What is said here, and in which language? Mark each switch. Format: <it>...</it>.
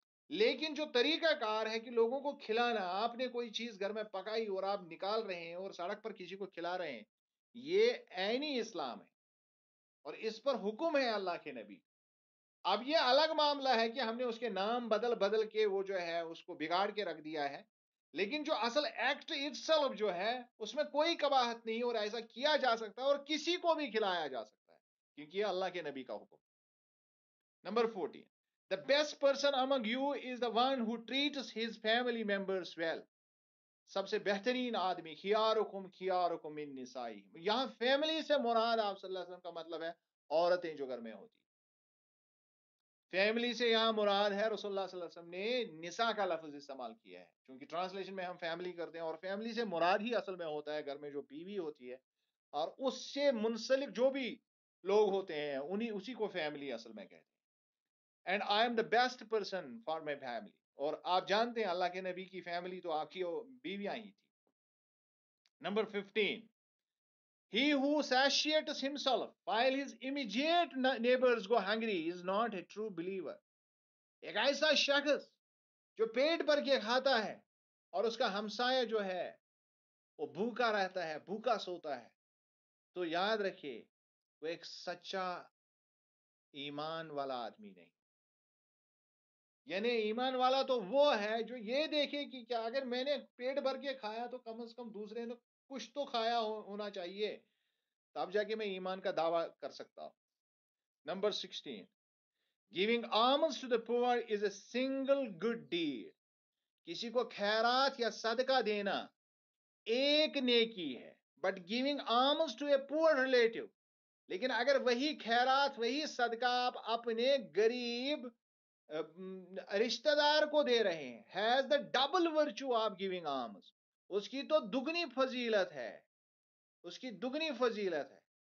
<ur>لیکن جو طریقہ کار ہے کہ لوگوں کو کھلانا, آپ نے کوئی چیز گھر میں پکائی اور آپ نکال رہے ہیں اور سڑک پر کسی کو کھلا رہے ہیں, یہ عینی اسلام ہے اور اس پر حکم ہے اللہ کے نبی. اب یہ الگ معاملہ ہے کہ ہم نے اس کے نام بدل کے وہ جو ہے اس کو بگاڑ کے رکھ دیا ہے, لیکن جو اصل</ur> <en>act itself</en> <ur>جو ہے اس میں کوئی قباحت نہیں, اور ایسا کیا جا سکتا ہے اور کسی کو بھی کھلایا جا سکتا ہے, کیونکہ یہ اللہ کے نبی کا حکم.</ur> <en>Number 14, the best person among you is the one who treats his family members well.</en> <ur>سب سے بہترین آدمی,</ur> <ar>خیارکم من نسائہم,</ar> <ur>یہاں فیملی سے مراد آپ صلی اللہ علیہ وسلم کا مطلب ہے عورتیں جو گھر میں ہوتی. فیملی سے یہاں مراد ہے, رسول اللہ صلی اللہ علیہ وسلم نے نساء کا لفظ استعمال کیا ہے, چونکہ ٹرانسلیشن میں ہم فیملی کرتے ہیں, اور فیملی سے مراد ہی اصل میں ہوتا ہے گھر میں جو بیوی ہوتی ہے, اور اس سے منسلک جو بھی لوگ ہوتے ہیں اسی کو فیملی اصل میں کہتے ہیں.</ur> <en>and I am the best person for my family,</en> <ur>اور آپ جانتے ہیں اللہ کے نبی کی فیملی تو آپ کی بیویاں ہی تھی.</ur> <en>Number 15, he who satiates himself while his immediate neighbors go hungry is not a true believer.</en> <ur>ایک ایسا شخص جو پیٹ بھر کے کھاتا ہے اور اس کا ہمسایہ جو ہے وہ بھوکا رہتا ہے، بھوکا سوتا ہے، تو یاد رکھیے وہ ایک سچا ایمان والا آدمی نہیں. یعنی ایمان والا تو وہ ہے جو یہ دیکھے کہ کیا اگر میں نے پیٹ بھر کے کھایا تو کم از کم دوسرے نے کچھ تو کھایا ہونا چاہیے، تب جا کے میں ایمان کا دعویٰ کر سکتا ہوں.</ur> <en>Number 16، giving alms to the poor is a single good deed.</en> <ur>کسی کو خیرات یا صدقہ دینا ایک نیکی ہے.</ur> <en>but giving alms to a poor relative،</en> <ur>لیکن اگر وہی خیرات وہی صدقہ آپ اپنے غریب رشتہ دار کو دے رہے ہیں،</ur> <en>has the double virtue of giving alms،</en> <ur>اس کی تو دگنی فضیلت ہے، اس کی دگنی فضیلت ہے.</ur>